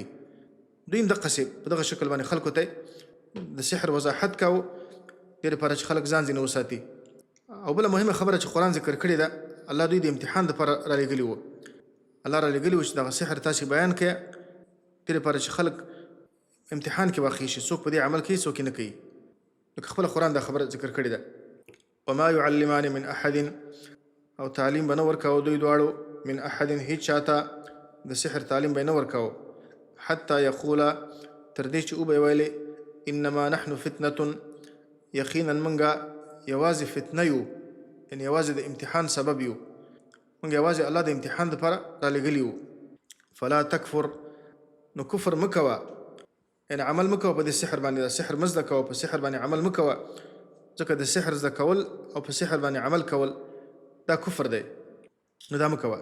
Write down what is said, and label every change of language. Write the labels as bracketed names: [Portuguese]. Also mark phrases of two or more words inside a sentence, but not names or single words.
[Pashto] دوی هم دقسې په دغه شکل باندې خلکو ته د سحر وضاحت کاوه دې لپاره چې خلک ځان ځینې وساتي. او بله مهمه خبره چې قرآن ذکر کړې ده الله دوی د امتحان دپاره رالیږلي وو. الله رالیږلي وو چې دغه سحر تاسې بیان کړئ دې لپاره چې خلک امتحان کې واقع شي، څوک په دې عمل کوي څوک یې نه کوي. لکه خپله قرآن دا خبره ذکر کړې ده [Arabic] وما يعلمان من احد [Pashto] او تعلیم به نه ورکوه دوی دواړو [Arabic] من احد [Pashto] هیڅ چاته د سحر تعلیم به یې نه ورکوه [Arabic] حتی یقوله [Pashto] تر دې چې وبه یې ویلې [Arabic] انما نحن فتنة [Pashto] یقینا موږ یوازې فتنه یو، یعنې یوازې د امتحان سبب یو، موږ یوازې الله د امتحان دپاره رالیږلي یو. [Arabic] فلا تکفر [Pashto] نو کفر مه کوه، یعنې عمل مه کوه په دې سحر باندې، د سحر مه زده کوه، په سحر باندې عمل مه کوه، ځکه د سحر زده کول او په سحر باندې عمل کول دا کفر دی نو دا مه کوه.